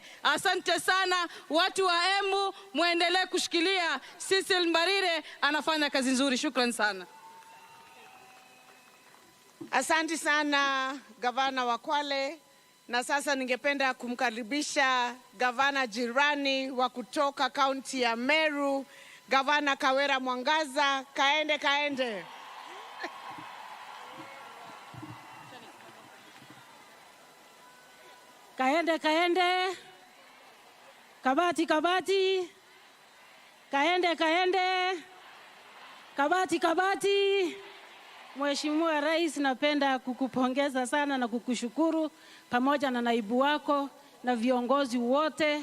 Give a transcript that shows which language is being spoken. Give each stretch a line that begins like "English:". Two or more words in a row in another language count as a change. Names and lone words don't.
Swahili: Asante sana watu wa Embu, muendelee kushikilia. Cecil Mbarire anafanya kazi nzuri. Shukran sana. Asante sana gavana wa Kwale. Na sasa ningependa kumkaribisha gavana jirani wa kutoka kaunti ya Meru, Gavana Kawera Mwangaza. Kaende kaende. Kaende kaende. Kabati kabati. Kaende kaende. Kabati kabati. Mheshimiwa Rais, napenda kukupongeza sana na kukushukuru pamoja na naibu wako na viongozi wote.